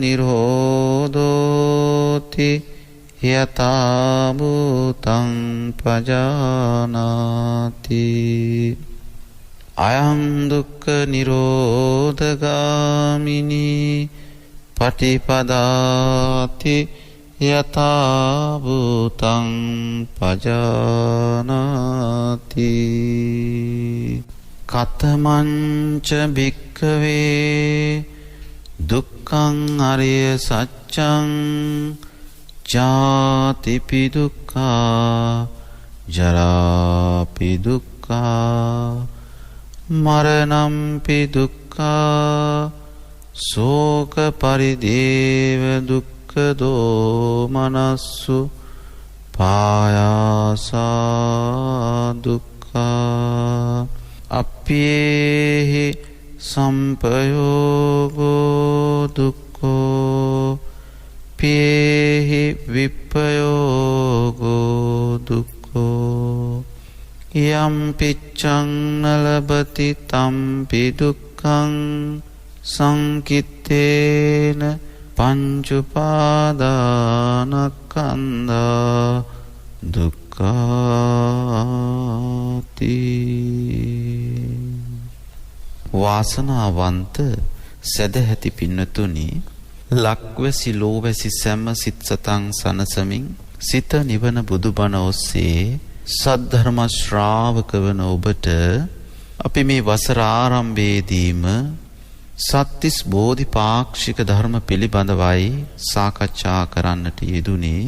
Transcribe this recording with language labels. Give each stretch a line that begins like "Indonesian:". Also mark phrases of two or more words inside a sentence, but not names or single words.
Pali: නිරෝධෝති යතා භූතං පජානාති අයං දුක්ඛ නිරෝධගාමිනී පටිපදාති යතා භූතං පජානාති කතමංච භික්ඛවේ දුක්ඛං අරිය සත්‍යං ජාතිපි දුක්ඛා ජරාපි දුක්ඛා මරණම්පි දුක්ඛා ශෝක පරිදේව දුක්ඛ දෝමනස්සු පායාසා දුක්ඛා අප්පේහි සම්පයෝගෝ දුක්ඛෝ පේහි විප්පයෝගෝ දුක්ඛෝ යම් පිච්ඡං නලබති තම්පි දුක්ඛං සංකිත්තේන පංච උපාදානස්කන්ධා දුක්ඛාති.
Sinhala: වාසනාවන්ත සදහැති පින්නතුනි, ලක්වැසි ලෝවැසි සැම සිත් සතන් සනසමින් සිත නිවන බුදුබණ ඔස්සේ සද්ධර්ම ශ්‍රාවක වන ඔබට අපි මේ වසර ආරම්භයේදීම සත්‍තිස් බෝධිපාක්ෂික ධර්ම පිළිබඳවයි සාකච්ඡා කරන්නට යෙදුනේ.